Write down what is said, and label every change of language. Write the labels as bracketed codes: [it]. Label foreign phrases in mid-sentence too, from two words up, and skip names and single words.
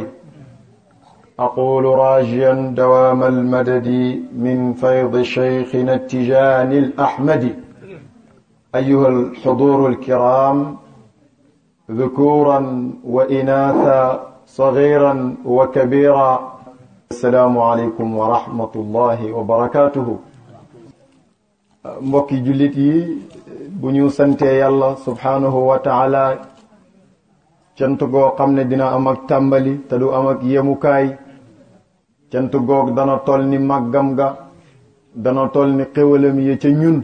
[ar] أقول راجيا دوام المدد من فيض شيخنا التجاني الأحمد. أيها الحضور الكرام ذكورا وإناثا صغيرا وكبيرا، السلام عليكم ورحمة الله وبركاته. [wo] mbokki jullit yi, bu ñu santee yàlla [ar] سبحانه وتعالى [wo] cant goo xam ne dina am ak tàmbali te du am ak yemukaay, cant goog dana toll ni màggam ga, dana toll ni xéwalam yi ca ñun.